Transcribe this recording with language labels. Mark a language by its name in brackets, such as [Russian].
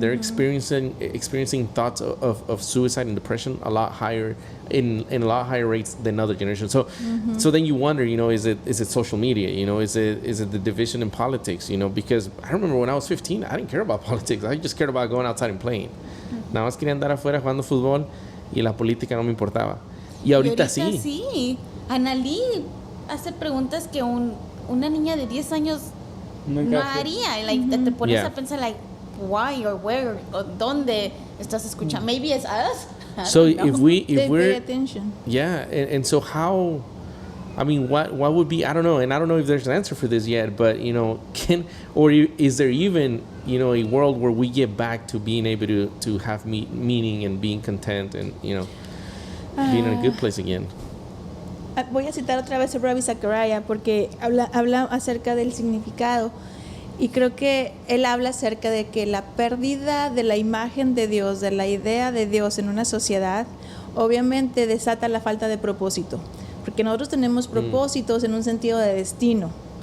[English] They're experiencing thoughts of suicide and depression a lot higher in a lot higher rates than other generations. So so then you wonder, you know, is it social media? You know, is it the division in politics? You know, because I remember when I was 15, I didn't care about politics. I just cared about going outside and playing. [Spanish] Nada más quería andar afuera jugando fútbol y la política no me importaba. Y ahorita sí. Analí hace preguntas que una niña de 10 años no haría. [English] Like, [Spanish] te pones a pensar, [English] like, why or where or [Spanish] dónde estás escuchando. [English] Maybe it's us. So if we're pay attention. Yeah, and so how, I mean, what would be, I don't know, and I don't know if there's an answer for this yet, but, you know, is there even, you know, a world where we get back to being able to have meaning and being content and, you know, being in a good place again? [Spanish] Voy a citar otra vez a Ravi Zachariah porque habla acerca del significado, y creo que él habla acerca de que la pérdida de la imagen de Dios, de la idea de Dios en una sociedad, obviamente desata la falta de propósito, porque nosotros tenemos propósitos en un sentido de destino.